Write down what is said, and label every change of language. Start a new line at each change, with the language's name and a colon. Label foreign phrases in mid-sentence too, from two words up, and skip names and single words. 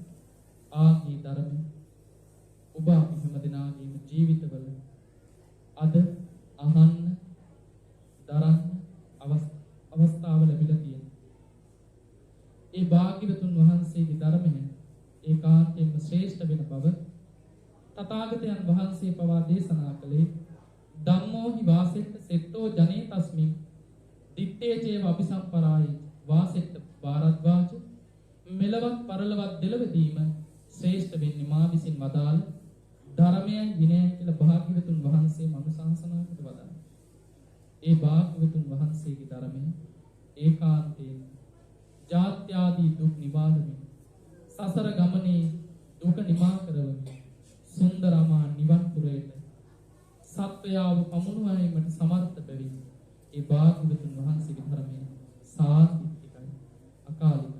Sinhala: ආගේ ධර්මය ඔබ අපි හැම දෙනාගේම ජීවිතවල අද අහන්න, දරන්න අවස්ථාව ලැබිලා තියෙනවා. ඒ භාග්‍යවතුන් වහන්සේගේ ධර්මය ඒකාන්තයෙන්ම ශ්‍රේෂ්ඨ වෙන බව තථාගතයන් වහන්සේ පවා දේශනා කළේ
Pali: ධම්මෝ හි වාසෙත්ත සෙත්තෝ ජනේ තස්මින් දිත්තේ චේව අபிසම්පරායි වාසෙත්ත
Sinhala: භාරද්වාජ මෙලවත් පරලවත් දෙලවදීම ශ්‍රේෂ්ඨ වෙන්නේ මා විසින් වදාළ ධර්මයයි විනයයි කියලා භාග්‍යවතුන් වහන්සේ මනුසංසනාවට වදාළා. ඒ භාග්‍යවතුන් වහන්සේගේ ධර්මය ඒකාන්තයෙන් ජාත්‍යාදී දුක් නිවාරණය, සසර ගමනේ දුක නිමා කරවමින් සුන්දරමා නිවන් පුරයට සත්වයාව පමුණුවීමට සමර්ථ බැවින් ඒ භාග්‍යවතුන් වහන්සේගේ ධර්මය සාර්ථකයි, අකාලිකයි.